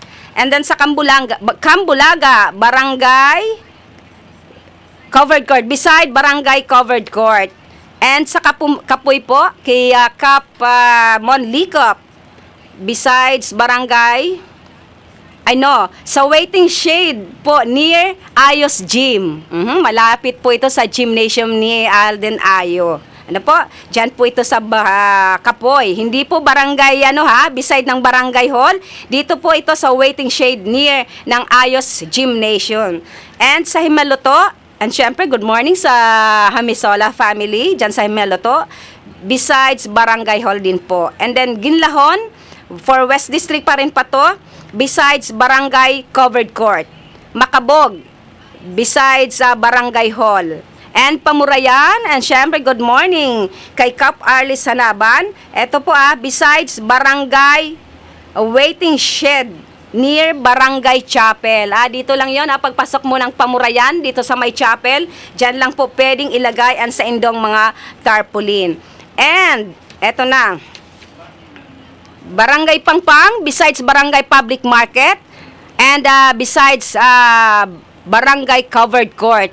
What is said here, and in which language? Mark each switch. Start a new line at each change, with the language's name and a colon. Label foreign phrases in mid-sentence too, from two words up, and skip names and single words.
English: And then sa Cambulaga, Barangay Covered Court, beside Barangay Covered Court.
Filipino: And sa Kapuy po, kay Kap Monlicop, besides Barangay, sa Waiting Shade po, near Ayos Gym. Malapit po ito sa gymnasium ni Alden Ayo. Diyan po ito sa Kapoy. Hindi po barangay, beside ng Barangay Hall. Dito po ito sa Waiting Shade, near ng Ayos Gymnasium. And sa Himaluto, and syempre,
English: good morning
Filipino: sa Hamisola family, dyan sa Himeloto, besides Barangay Hall din po.
English: And then Ginlahon, for West District
Filipino: pa rin pa to,
English: besides Barangay Covered Court. Makabog, besides Barangay Hall. and Pamurayan. And syempre, good morning kay Cap Arlis Hanaban. Ito po besides Barangay Waiting Shed near Barangay Chapel.
Filipino: Dito lang yon pagpasok mo ng Pamurayan, dito sa may chapel, dyan lang po pwedeng ilagay ang sa indong mga tarpaulin.
English: And,
Filipino: eto na,
English: Barangay Pangpang, besides Barangay Public Market, and besides Barangay Covered Court.